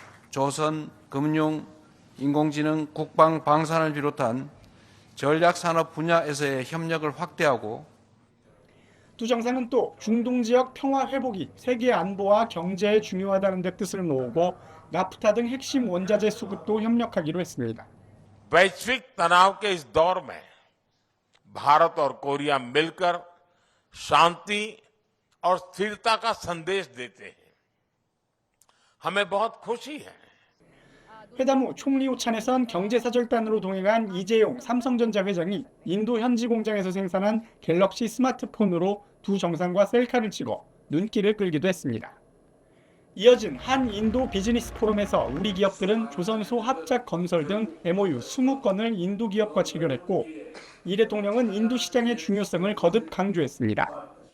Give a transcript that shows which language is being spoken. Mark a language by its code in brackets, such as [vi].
[ko] 조선, 금융, 인공지능, 국방, 방산을 비롯한 전략산업 분야에서의 협력을 확대하고 두 정상은 또 중동 지역 평화 회복이 세계 안보와 경제에 중요하다는 데 뜻을 놓고 나프타 등 핵심 원자재 수급도 협력하기로 했습니다. [hi] वैश्विक तनाव के इस दौर में भारत और कोरिया मिलकर शांति और स्थिरता का संदेश देते हैं। हमें बहुत खुशी है। [ko] 회담 후 총리 오찬에선 경제사절단으로 동행한 이재용 삼성전자 회장이 인도 현지 공장에서 생산한 갤럭시 스마트폰으로 두 정상과 셀카를 찍어 눈길을 끌기도 했습니다. 이어진 한인도 비즈니스 포럼에서 우리 기업들은 조선소 합작 건설 등 MOU 20건을 인도 기업과 체결했고 이 대통령은 인도 시장의 중요성을 거듭 강조했습니다.